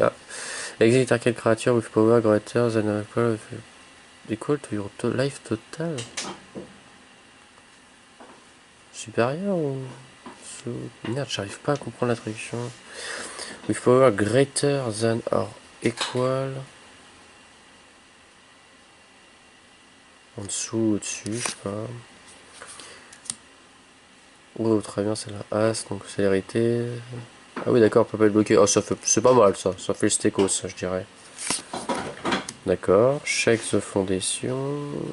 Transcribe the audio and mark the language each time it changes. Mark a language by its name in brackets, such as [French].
[English] Ah, exit target creature with power greater than equal to your life total. [French] Supérieur ou merde, j'arrive pas à comprendre la traduction. [English] With power greater than or equal. [French] En dessous, au-dessus, je sais pas. Oh, très bien, c'est la As, donc célérité. Ah oui, d'accord, peut pas être bloqué. Oh, ça fait, c'est pas mal ça, ça fait le stécos, ça, je dirais. D'accord, [English] check the foundation.